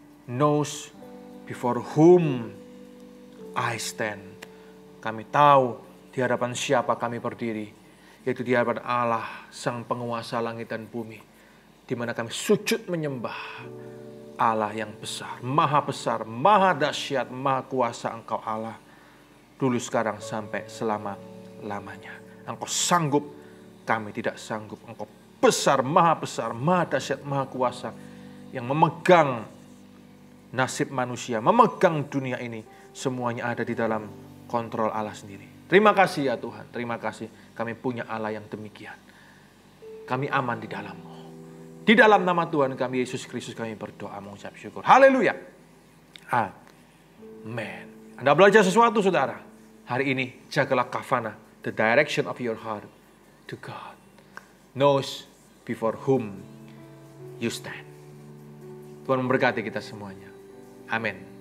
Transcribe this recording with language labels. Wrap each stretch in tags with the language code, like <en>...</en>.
<en>Knows before whom I stand.</en> <id>Kami tahu di hadapan siapa kami berdiri. Yaitu di hadapan Allah, Sang Penguasa langit dan bumi. Di mana kami sujud menyembah Allah yang besar, maha dahsyat, maha kuasa Engkau Allah. Dulu sekarang sampai selama-lamanya. Engkau sanggup, kami tidak sanggup. Engkau besar, maha dahsyat, maha kuasa. Yang memegang nasib manusia, memegang dunia ini. Semuanya ada di dalam kontrol Allah sendiri. Terima kasih ya Tuhan, terima kasih. Kami punya Allah yang demikian. Kami aman di dalam-Mu. Di dalam nama Tuhan kami Yesus Kristus kami berdoa mengucap syukur. Haleluya. Amen. Anda belajar sesuatu saudara. Hari ini jagalah kafana,</id> <en>the direction of your heart to God. Knows before whom you stand.</en> <id>Tuhan memberkati kita semuanya. Amin.</id>